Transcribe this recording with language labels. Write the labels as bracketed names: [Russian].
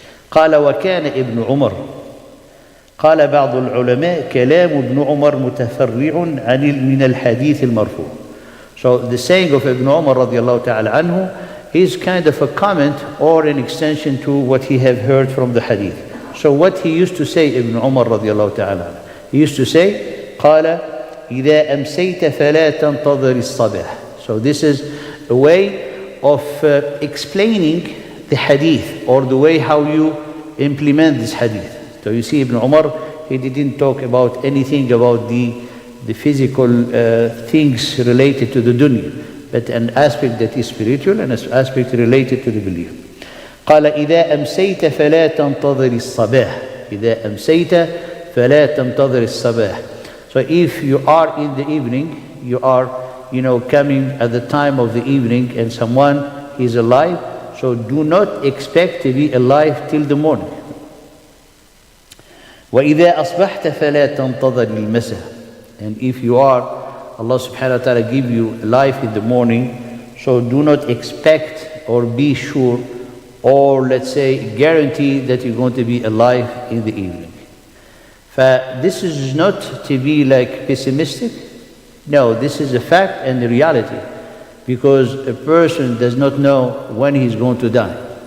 [Arabic] قال وكان ابن عمر قال بعض العلماء كلام ابن عمر متفرع من الحديث المرفوع. [English] So the saying of Ibn Umar radiallahu ta'ala anhu is kind of a comment or an extension to what he have heard from the hadith. So what he used to say, Ibn Umar radiallahu ta'ala, he used to say [Arabic] قال إذا أمسيت فلا تنتظر الصباح. [English] So this is a way of explaining the hadith, or the way how you implement this hadith. So you see Ibn Umar, he didn't talk about anything about the physical things related to the dunya, but an aspect that is spiritual and an aspect related to the belief. [Arabic] قال إذا أمسيت فلا تنتظر الصباح. إذا أمسيت فلا تنتظر الصباح. [English] So if you are in the evening, you are coming at the time of the evening and someone is alive, so do not expect to be alive till the morning. [Arabic] وإذا أصبحت فلا تنتظر المساء. [English] And if you are, Allah subhanahu wa ta'ala give you life in the morning, so do not expect or be sure or let's say guarantee that you're going to be alive in the evening. This is not to be like pessimistic. No, this is a fact and the reality, because a person does not know when he's going to die.